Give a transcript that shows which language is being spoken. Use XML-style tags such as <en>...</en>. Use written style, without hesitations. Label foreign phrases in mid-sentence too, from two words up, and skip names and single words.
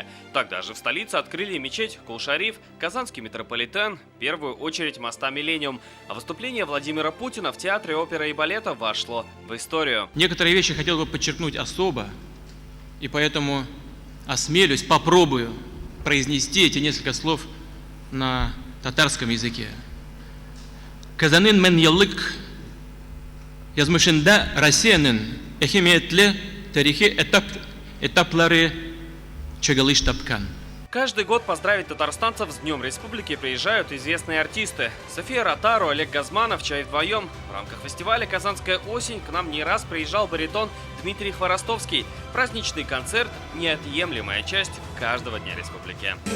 <ru>Тогда же в столице открыли мечеть Кул-Шариф, Казанский метрополитен, в первую очередь моста Миллениум. А выступление Владимира Путина в Театре оперы и балета вошло в историю. Некоторые вещи хотел бы подчеркнуть особо, и поэтому осмелюсь, попробую произнести эти несколько слов на татарском языке.</ru> <tt>Казанын мен еллык язмышында Россиянын эхемиятле тарихи этаплары чыгылыш тапкан.</tt> <ru>Каждый год поздравить татарстанцев с Днем Республики приезжают известные артисты. София Ротару, Олег Газманов, «Чай вдвоем». В рамках фестиваля «Казанская осень» к нам не раз приезжал баритон Дмитрий Хворостовский. Праздничный концерт – неотъемлемая часть каждого Дня Республики.</ru>